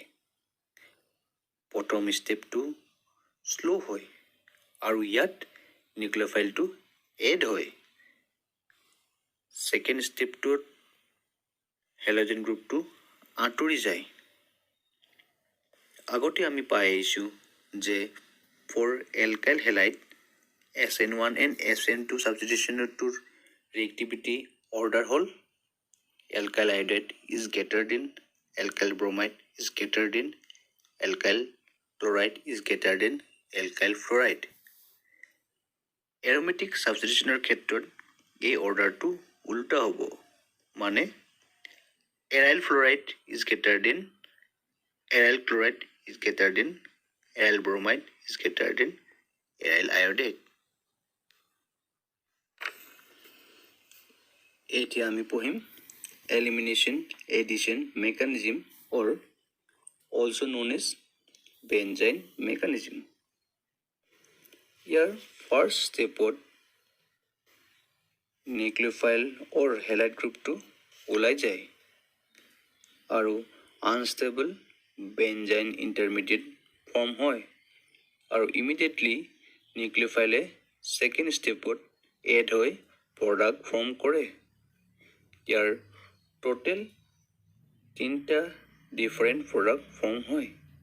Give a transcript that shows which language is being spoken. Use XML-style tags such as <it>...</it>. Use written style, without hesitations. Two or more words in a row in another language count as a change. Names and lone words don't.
<as>প্ৰথম</as> <en>stepটো slow'</en> <as>হয় আৰু ইয়াত</as> <en>nucleophileটো add</en> <as>হয়।</as> <en>second stepটোত halogen groupটো</en> <as>আঁতৰি যায়। আগতে আমি পাই আহিছোঁ যে</as> <en>for alkyl halide SN1 and SN2 substitutionটোৰ reactivity order হ'ল alkyl iodide is greater than alkyl bromide is greater than alkyl chloride is greater than alkyl fluoride. Aromatic substitutionৰ</en> <as>ক্ষেত্ৰত এই অৰ্ডাৰটো উল্টা হ'ব, মানে</as> <en>aryl fluoride is greater than aryl chloride is greater than aryl bromide is greater than aryl iodide.</en> <as>এতিয়া আমি পঢ়িম</as> <en>elimination addition mechanism or also known as benzene mechanism.</en> <as>ইয়াৰ</as> <en>firstত nucleophile or halide groupটো</en> <as>ওলাই যায় আৰু</as> <en>unstable benzyne intermediate form</en> <as>হয় আৰু</as> <en>immediately nucleophileএ second stepত</en> <as>এড হৈ</as> <en>product form</en> <as>কৰে। ইয়াৰ টোটেল 3টা</as> <en>different product form</en> <as>হয়।</as>